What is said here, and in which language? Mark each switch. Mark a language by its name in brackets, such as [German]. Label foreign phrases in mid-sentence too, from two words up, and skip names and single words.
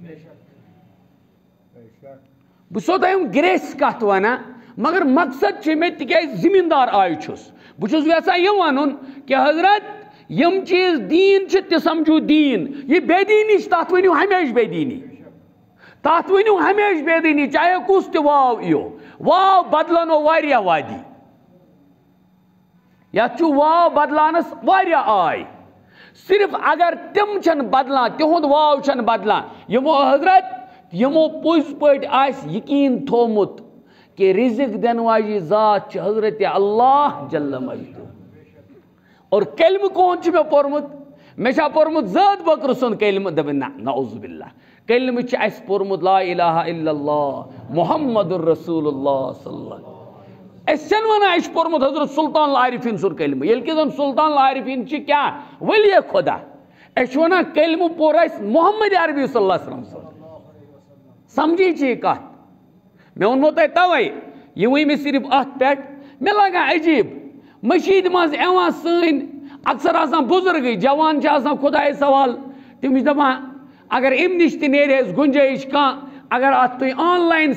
[Kashmiri] بہٕ چھُسو تۄہہِ گریس کتھ ونان مگر مقصد چھُ مےٚ تِکیازِ زمیٖندار آیہِ چھُس بہٕ چھُس یژھان یہِ ونُن کہ حضرت یم چیز دین چھ تہِ سمجھو دین یہ بے دینی تات ونیو ہمیش بے دینی تات ونیو ہمیش بے دینی چاہے کس تہ واو یو واو بدلنو واریاہ وادی یتھ چھُ واو بدلانس واریاہ آے صرف اگر تم چھن بدلان تہند واو چھن بدلان یمو حضرت یمو پوٚز پٲٹھۍ آسہِ یقین تھومُت کہ رزق دن واجی ذات چھ حضرت اللہ [Arabic] جل مجدہ [Kashmiri] اور کلمہ کون چھ مےٚ پوٚرمُت مےٚ چھا پوٚرمُت زٲد بکر سُنٛد کلمہ دپن نہ [Arabic] نعوذ باللہ [Kashmiri] کلمہ چھ اَسہِ پوٚرمُت [Arabic] لا الہ الا اللہ محمد الرسول اللہ صلی اللہ علیہ وسلم [Kashmiri] أسۍ چھنہٕ ونان اَسہِ چھُ پوٚرمُت حضرت سلطان العارفیٖن سُنٛد کلمہ ییٚلہِ کہِ زن سلطان العارفیٖن چھِ کیاہ ولی خدا أسۍ چھِ ونان کلمہ پوٚر اَسہِ محمد عربی [Arabic] صلی اللہ علیہ وسلم [Kashmiri] سمجھی چھِ یہِ کتھ مےٚ ووٚنمو تۄہہِ توے یہِ ؤنۍ مےٚ صرف اتھ پٮ۪ٹھ مےٚ لگان عجیب مشید منٛز یِوان سٲنۍ اکثر آسان بزرگٕے جوان چھِ آسان خۄدایس سوال تِم چھِ دپان اگر امہِ نِش تہِ نیرِ اَسہِ گُنجٲیِش کانٛہہ اگر اتھ تُہۍ آن لاین